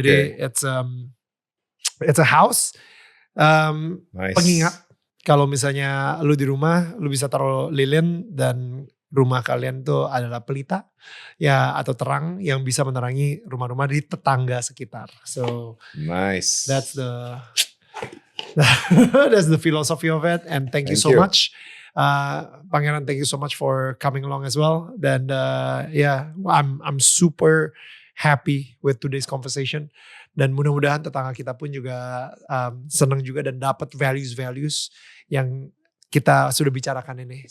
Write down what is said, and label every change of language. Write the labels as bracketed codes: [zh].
[id] Jadi [en] it's a house. Nice. [id] Pengingat kalau misalnya lu di rumah, lu bisa taruh lilin dan rumah kalian tuh adalah pelita ya, atau terang yang bisa menerangi rumah-rumah di tetangga sekitar. [en] So nice. That's the philosophy of it. And thank you so much. Pangeran, thank you so much for coming along as well. [id] Dan [en] I'm super happy with today's conversation. [id] Dan mudah-mudahan tetangga kita pun juga senang juga dan dapat values yang kita sudah bicarakan ini.